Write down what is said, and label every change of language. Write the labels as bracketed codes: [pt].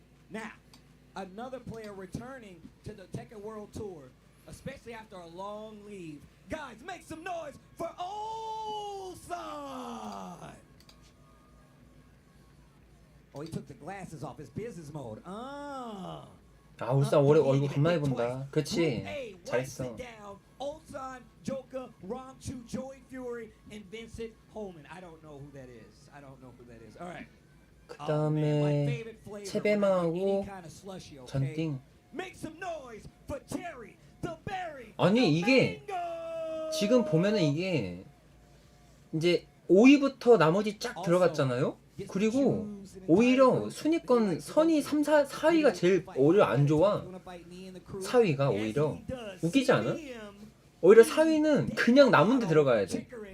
[en] Now, another player returning to the Tekken World Tour, especially after a long leave. Guys, make some noise for Olson. Oh, he took the glasses off. His business mode. [ko] 아, 울산 올해 얼굴 겁나게 본다. 그렇지. 잘했어. [en] Ulsan, Joker, Rongchu, Joey Fury, and Vincent Holman. I don't know who that is. All right. [ko] 그다음에 채배망하고 전띵. [en] Make some noise for Terry, the Berry. [ko] 아니 이게 지금 보면은 이게 이제 5위부터 나머지 쫙 들어갔잖아요. 그리고 오히려 순위권 선이 3, 4위가 제일 오히려 안 좋아. 4위가 오히려 웃기지 않아? 오히려 4위는 그냥 남은 데 들어가야 돼.